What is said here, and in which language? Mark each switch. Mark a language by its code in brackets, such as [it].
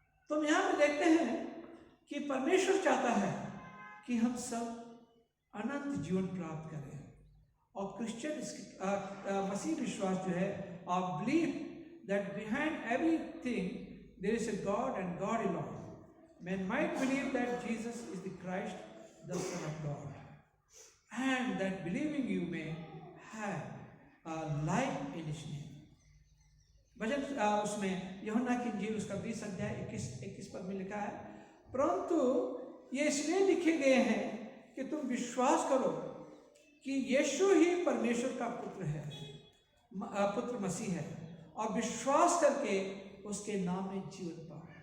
[hi] तो हम यहाँ पे देखते हैं कि परमेश्वर चाहता है कि हम सब अनंत जीवन प्राप्त करें, और क्रिश्चियन मसीह विश्वास जो है, [en] Believe that behind everything there is a God and God alone. Men might believe that Jesus is the Christ, the Son of God, and that believing you may have life in His name. [hi] वचन उसमें यूहन्ना की इंजील उसका 20 अध्याय 21 पद में लिखा है, परंतु ये इसलिए लिखे गए हैं कि तुम विश्वास करो कि यीशु ही परमेश्वर का पुत्र है, पुत्र मसीह है, और विश्वास करके उसके नाम में जीवन पाओ.